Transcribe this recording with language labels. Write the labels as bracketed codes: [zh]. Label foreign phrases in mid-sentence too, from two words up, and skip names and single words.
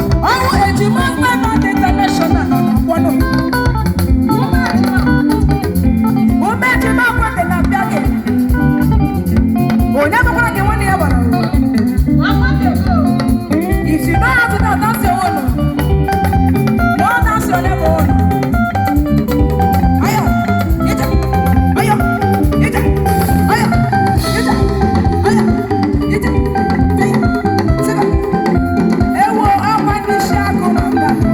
[ig] Ọwụ ejima Five Band International nọ n'ọgbọnọ. Ume ejima kwete na mbịa gị. Onye bụkwara gị nwanne ya gbara o? [en] If you know how to dance, dance your own. No, that's your level. Ayo, ije, ayo, ije, ayo, ije, ayo, ije, ije, siga. [ig] Ewo, akwa ndị isi agụ na nga.